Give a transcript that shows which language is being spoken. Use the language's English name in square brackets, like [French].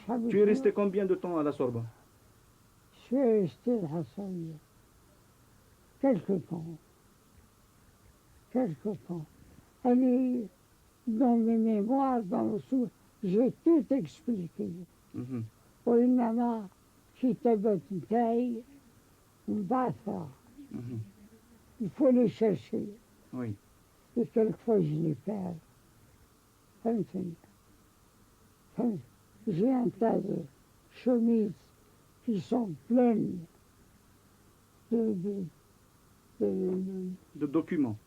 [French] Tu es resté combien de temps à la Sorbonne? Je suis resté à Hassan. Quelque temps. Quelque temps. Allez, dans mes mémoires, dans le sous, j'ai tout expliqué. [Arabic] وإنما كتابات نتاعي مبعثرة. Mhm. [French] Il faut les chercher. Oui. Et quelquefois je les perds. [Arabic] فهمتني؟ فهمت؟ [French] J'ai un tas de chemises qui sont pleines de, de, de, De documents.